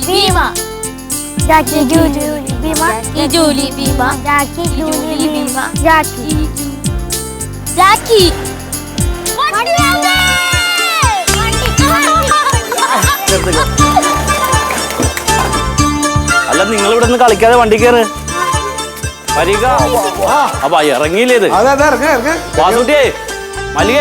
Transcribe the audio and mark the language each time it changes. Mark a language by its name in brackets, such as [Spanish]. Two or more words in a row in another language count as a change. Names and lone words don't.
[Malayalam] Bima. Jackie Julie Bima. Julie Bima. Jackie Julie Bima. Jackie. Jackie. അല്ല നിങ്ങൾ ഇവിടെ നിന്ന് കളിക്കാതെ വണ്ടി കയറ് പരിക അപ്പൊ ഇറങ്ങിയില്ലേ ഇത് വാസുട്ടിയേ മല്ലികേ